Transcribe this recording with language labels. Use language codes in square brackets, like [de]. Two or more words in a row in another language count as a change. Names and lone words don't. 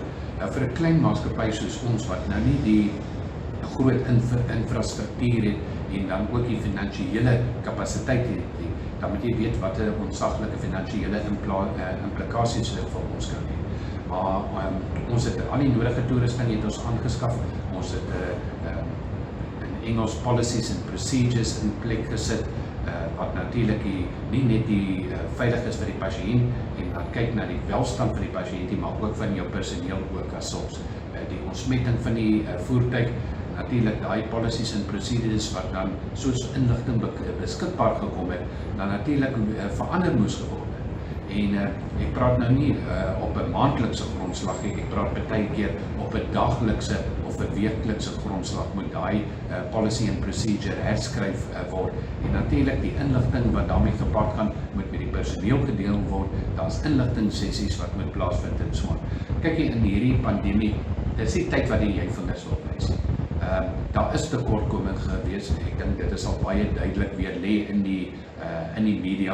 [af] Vir 'n klein maatskappy soos ons wat nou nie die groot infrastruktuur het en dan ook die finansiële kapasiteit het, dan moet jy weet wat 'n onsaglike finansiële implikasies vir ons kan hê. Maar ons het al die nodige toerusting het ons aangeskaf. Ons het in Engels [en] policies and procedures [af] in plek gesit, wat natuurlik nie net die veilig is vir die pasiënt en dan kyk na die welstand van die pasiënt, maar ook van jou personeel ook as sulks. Die ontsmetting van die voertuig, natuurlik daai [en] policies and procedures [af] wat dan soos inligting beskikbaar gekom het, dan natuurlik verander moes geword. En ek praat nou nie op 'n maandelikse grondslag nie, ek praat partykeer op 'n daglikse of 'n weeklikse grondslag moet daai [en] policy and procedure [af] herskryf word. En natuurlik die inligting wat daarmee gepaard gaan, moet met die personeel gedeel word. Daar's inligting sessies wat moet plaasvind en so aan. Kyk jy in hierdie pandemie, dis die tyd wat jy vingers wil wys. Daar is tekortkoming gewees. Ek dink dit is al baie duidelik weer lê in die media.